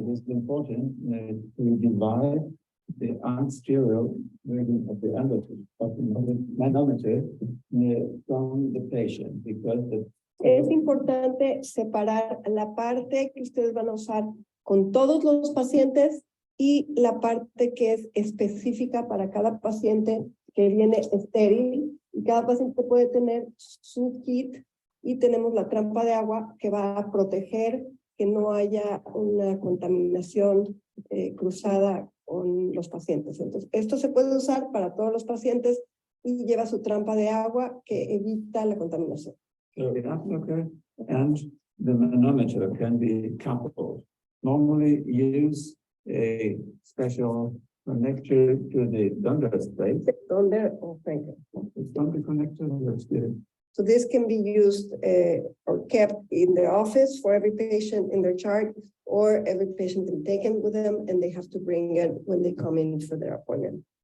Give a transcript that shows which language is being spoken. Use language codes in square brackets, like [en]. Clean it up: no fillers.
[en] It is important to divide the unsterile version of the manometer from the patient, because [es] Es importante separar la parte que ustedes van a usar con todos los pacientes y la parte que es específica para cada paciente que viene estéril, y cada paciente puede tener su kit, y tenemos la trampa de agua que va a proteger que no haya una contaminación cruzada con los pacientes. Entonces, esto se puede usar para todos los pacientes y lleva su trampa de agua que evita la contaminación. [en] So the applicator and the manometer can be coupled. Normally use a special connector to the Dundas space. Donder or Franklin. It's Dundas connector. That's good. So this can be used or kept in the office for every patient in their chart, or every patient can take it with them and they have to bring it when they come in for their appointment.